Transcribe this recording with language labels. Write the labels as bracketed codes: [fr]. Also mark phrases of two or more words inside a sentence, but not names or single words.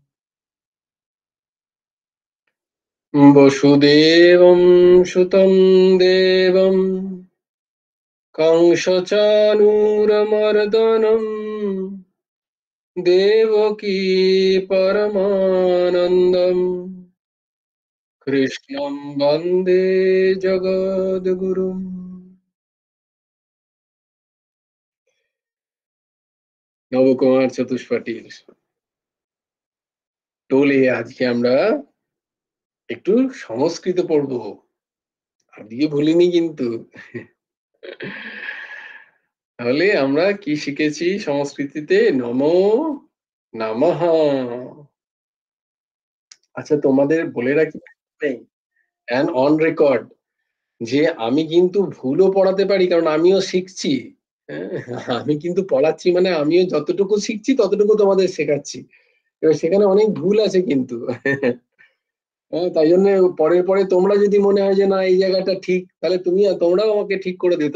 [sa] वसुदेवं सुतं देवं कंसचाणूरमर्दनं देवकी परमानन्दम् कृष्णं वन्दे जगद्गुरुम्। [bn] নবকুমার চতুষ্পাঠীর টোলে আজকে আমরা একটু সংস্কৃত পড়বো। আজকে ভুলিনি কিন্তু। তাহলে আমরা কি শিখেছি সংস্কৃতিতে? নমো নমঃ। আচ্ছা, তোমাদের বলে রাখি [en] and on record [bn] যে আমি কিন্তু ভুলও পড়াতে পারি, কারণ আমিও শিখছি। আমি কিন্তু পড়াচ্ছি মানে আমিও যতটুকু শিখছি ততটুকু তোমাদের শেখাচ্ছি। এবার সেখানে অনেক ভুল আছে কিন্তু। তাই জন্য পরে তোমরা যদি মনে হয় যে না এই জায়গাটা ঠিক, তাহলে তোমরাও আমাকে ঠিক করে দিও।